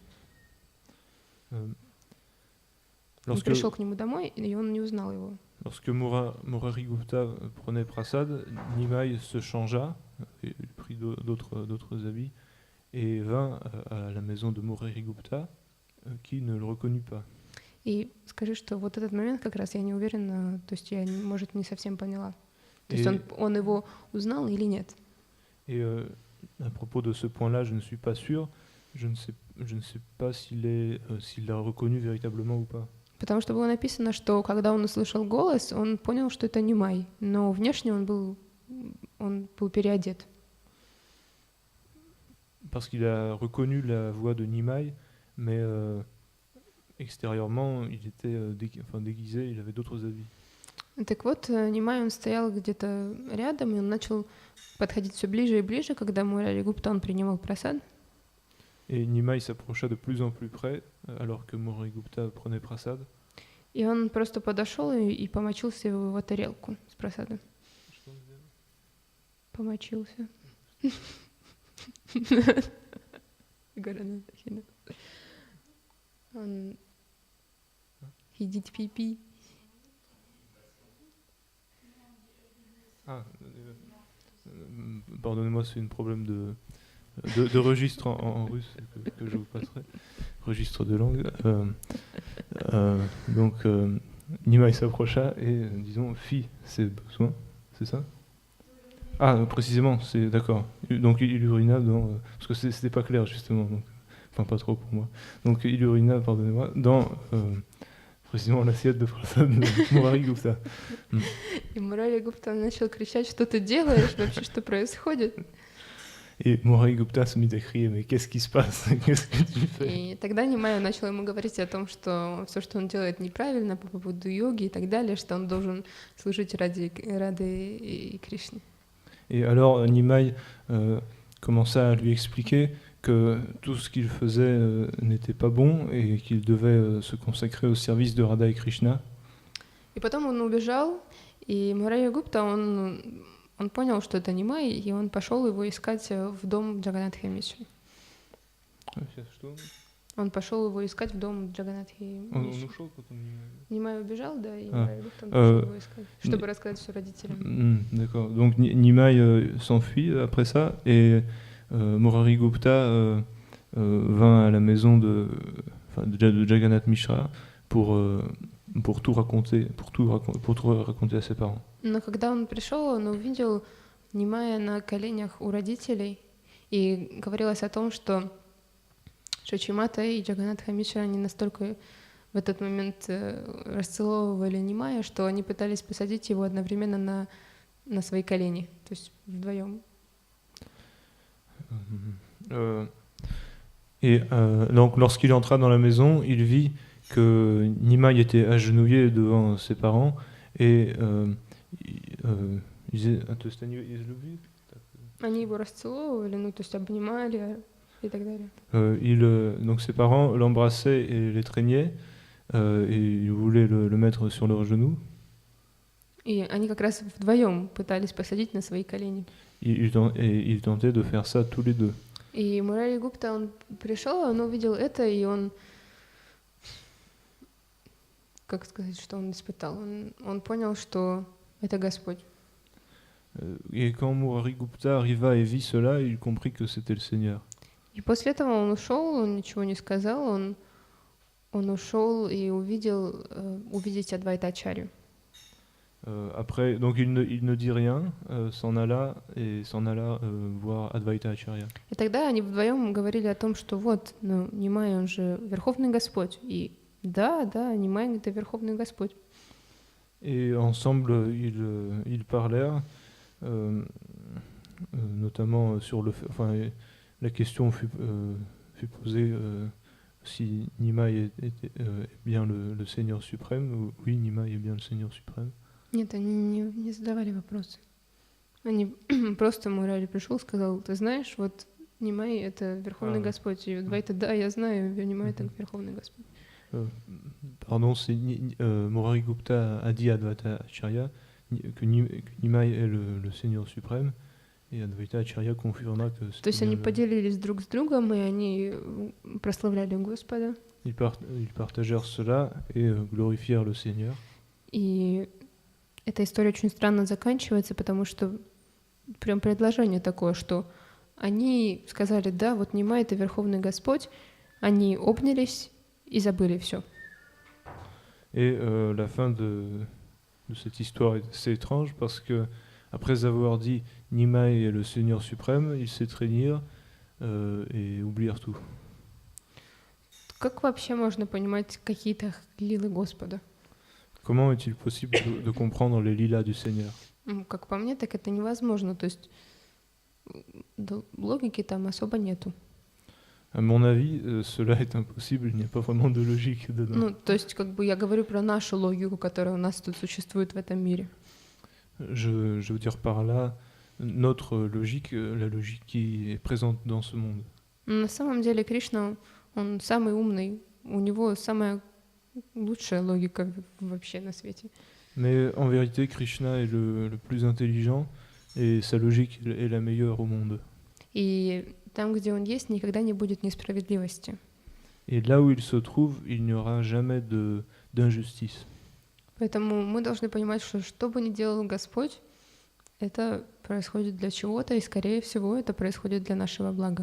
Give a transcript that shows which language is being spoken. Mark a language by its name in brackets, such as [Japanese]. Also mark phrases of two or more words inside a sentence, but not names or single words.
[Russian] Он пришел к нему домой, и он не узнал его. [French] Lorsque Murari Gupta prenait prasad, Nimai se changea, et prit d'autres habits, et vint à la maison de Murari Gupta, qui ne le reconnut pas. [Russian] И скажи, что вот этот момент как раз я не уверена, то есть я, может, не совсем поняла. То есть он его узнал или нет? [French] Et à propos de ce point-là, je ne suis pas sûr. Je ne sais je ne sais pas s'il l'a reconnu véritablement ou pas. [Russian] Потому что было написано, что когда он услышал голос, он понял, что это Нимай, но внешне он был переодет. [French] Parce qu'il a reconnu la voix de Nimai, mais extérieurement, il était déguisé, il avait d'autres habits. [Russian] Так вот, Нимай, он стоял где-то рядом, и он начал подходить все ближе и ближе, когда Мурари Гупта, он принимал прасад. [French] Et Nimai s'approcha de plus en plus près, alors que Murari Gupta prenait prasad. [Russian] И он просто подошел и помочился в его тарелку с прасадом. Помочился. Он едит пипи. [French] Ah, pardonnez-moi, c'est un problème de registre en russe que je vous passerai. Registre de langue. Donc, Nimai s'approcha et, disons, fit ses besoins, c'est ça? Ah, précisément, c'est d'accord. Donc, il urina dans... parce que c'était pas clair, justement. Donc, enfin, pas trop pour moi. Donc, il urina, pardonnez-moi, dans... précisément l'assiette de prasad de Murari Gupta. [Russian] И Мурари Гупта начал кричать: что ты делаешь, вообще что происходит? [French] Et Murari Gupta se mit à crier: mais qu'est-ce qui se passe? Qu'est-ce que tu fais? [Russian] И тогда Нимай начал ему говорить о том, что все, что он делает, неправильно по поводу йоги и так далее, что он должен служить ради Рады и Кришны. [French] Et alors Nimai commença à lui expliquer que tout ce qu'il faisait n'était pas bon et qu'il devait se consacrer au service de Radha et Krishna. [Russian] И потом он убежал, и Мурари Гупта, он понял, что это Нимай, и он пошел его искать в дом Джаганатхи Мишры. Он пошел его искать в дом Джаганатхи Мишры. Он ушел потом? Нимай убежал, да, и Мурари Гупта пошел его искать, чтобы рассказать все родителям. [French] D'accord. Donc Nimai s'enfuit après ça, et Murari Gupta vint à la maison de Jagannath Mishra pour tout raconter à ses parents. [Russian] Но когда он пришел, он увидел Нимая на коленях у родителей, и говорилось о том, что Шачимата и Джаганатха Мишра, они настолько в этот момент расцеловывали Нимая, что они пытались посадить его одновременно на свои колени, то есть вдвоем. [French] Donc lorsqu'il entra dans la maison, il vit que Nimai était agenouillé devant ses parents et il disait: [Russian] Они его расцеловывали, ну то есть обнимали и так далее. [French] Donc ses parents l'embrassaient et l'étreignaient, et ils voulaient le mettre sur leurs genoux. [Russian] И они как раз вдвоем пытались посадить на свои колени. [French] Ils tentaient de faire ça tous les deux. [Russian] И Мурари Гупта, он пришел, он увидел это, и он, как сказать, что он испытал? Он понял, что это Господь. [French] Et quand Murari Gupta arriva et vit cela, il comprit que c'était le Seigneur. [Russian] И после этого он ушел, он ничего не сказал, он ушел и увидеть Адвайтачарью. [French] Après, donc il ne dit rien, s'en alla voir Advaita Acharya. [Russian] И тогда они вдвоем говорили о том, что вот, ну, Нимай, он же Верховный Господь. И да, Нимай — это Верховный Господь. [French] Et ensemble, ils parlèrent, notamment sur la question fut posée si Nimai était bien le Seigneur suprême. Oui, Nimai est bien le Seigneur suprême. [Russian] Нет, они не задавали вопросы. Они просто Мурари пришел, сказал: ты знаешь, вот Нимай — это Верховный Господь. И Адвайта: да, я знаю, Нимай — это Верховный Господь. [French] Pardon, c'est Murari Gupta a dit à Advaita Acharya que Nimai est le Seigneur suprême, et Advaita Acharya confirma que c'était. [Russian] То есть они поделились друг с другом, и они прославляли Господа. [French] Ils partagèrent cela et glorifièrent le Seigneur. [Russian] И эта история очень странно заканчивается, потому что прям предложение такое, что они сказали: да, вот Нимай — это Верховный Господь, они обнялись и забыли все. [French] Et la fin de cette histoire est assez étrange, parce que après avoir dit Nimai est le Seigneur suprême, ils s'étreignirent et oublièrent tout. [Russian] Как вообще можно понимать какие-то лилы Господа? [French] Comment est-il possible de comprendre les lilas du Seigneur? [Russian] Как по мне, так это невозможно. То есть логики там особо нету. [French] À mon avis, cela est impossible, il n'y a pas vraiment de logique dedans. [Russian] Ну, то есть как бы я говорю про нашу логику, которая у нас тут существует в этом мире. [French] Je veux dire par là notre logique, la logique qui est présente dans ce monde. [Russian] Но на самом деле Кришна, он самый умный, у него самая лучшая логика вообще на свете. [French] Mais en vérité, Krishna est le plus intelligent et sa logique est la meilleure au monde. [Russian] И там, где он есть, никогда не будет несправедливости. [French] Et là où il se trouve, il n'y aura jamais d'injustice. [Russian] Поэтому мы должны понимать, что бы ни делал Господь, это происходит для чего-то, и, скорее всего, это происходит для нашего блага.